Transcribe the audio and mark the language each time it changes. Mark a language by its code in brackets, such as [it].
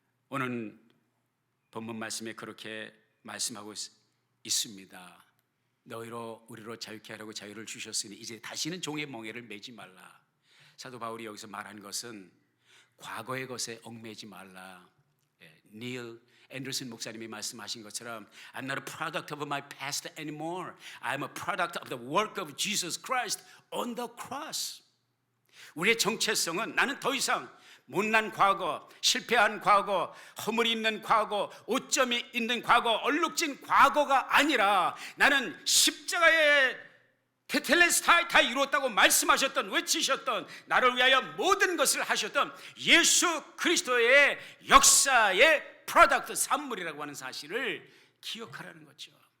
[ko] 오늘 본문 말씀에 그렇게 말씀하고 있습니다. 너희로 우리로 자유케 하려고 자유를 주셨으니 이제 다시는 종의 멍에를 매지 말라. 사도 바울이 여기서 말한 것은 과거의 것에 얽매지 말라. [en] 닐 앤더슨 [ko] 목사님이 말씀하신 것처럼 [en] I'm not a product of my past anymore. I'm a product of the work of Jesus Christ on the cross. [ko] 우리의 정체성은 나는 더 이상 못난 과거, 실패한 과거, 허물이 있는 과거, 오점이 있는 과거, 얼룩진 과거가 아니라 나는 십자가의 테텔레스타이 다 이루었다고 말씀하셨던, 외치셨던, 나를 위하여 모든 것을 하셨던 예수 그리스도의 역사의 프로덕트, 산물이라고 하는 사실을 기억하라는 거죠.